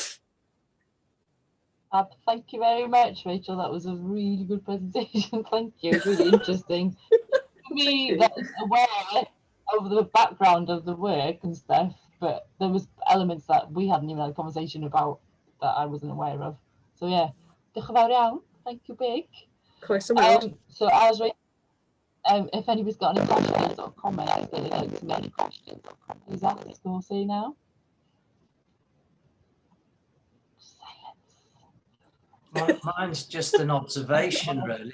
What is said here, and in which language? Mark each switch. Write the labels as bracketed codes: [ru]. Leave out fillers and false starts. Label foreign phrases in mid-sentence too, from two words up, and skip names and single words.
[en] Thank you very much, Rachel. That was a really good presentation. Thank you. It's really interesting. For me, that's aware of the background of the work and stuff, but there was elements that we hadn't even had a conversation about that I wasn't aware of. So yeah, [cy] diolch yn fawr iawn. [en] Thank you, big. So as if anybody's got any questions or comments, they'd like to make any questions or comments, please ask or say now. Mine's just an observation, really.